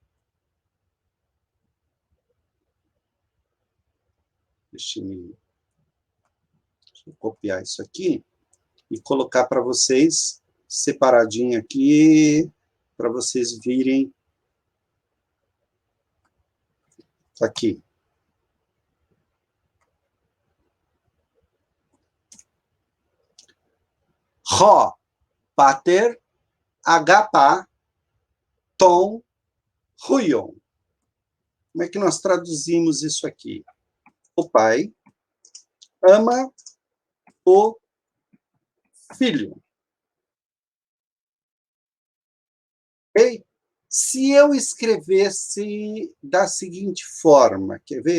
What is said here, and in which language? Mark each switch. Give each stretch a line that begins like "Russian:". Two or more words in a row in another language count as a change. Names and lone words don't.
Portuguese: Deixa eu copiar isso aqui e colocar para vocês separadinho aqui, para vocês virem aqui.
Greek: Ὁ, πατὴρ, ἀγαπᾷ, τὸν, υἱόν.
Portuguese: Como é que nós traduzimos isso aqui? O pai ama o filho. Okay? Se eu escrevesse da seguinte forma, quer ver?